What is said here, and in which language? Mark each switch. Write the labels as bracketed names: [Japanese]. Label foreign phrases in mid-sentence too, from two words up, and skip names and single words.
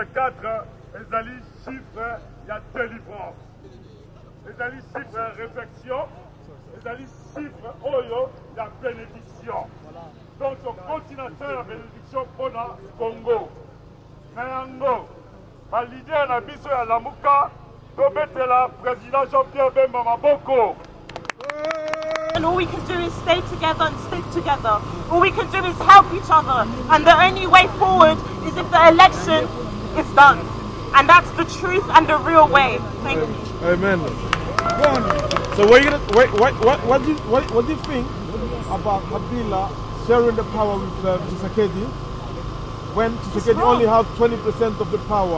[Lingala] 4 ezali chiffre ya délivrance ezali chiffre ya réflexion ezali chiffre oyo ya bénédiction [French] donc continental [Lingala] ya bénédiction mpona Congo na yango balider na biso ya lamuka tobetela président Jean-Pierre Bemba maboko. [English] And all we can do is stay together and stick together. All we can do is help each other. And the only way forward is if the election is done. And that's the truth and the real way. Thank you. Amen. So what do you think about Kabila sharing the power with Tshisekedi when Tshisekedi only has 20% of the power?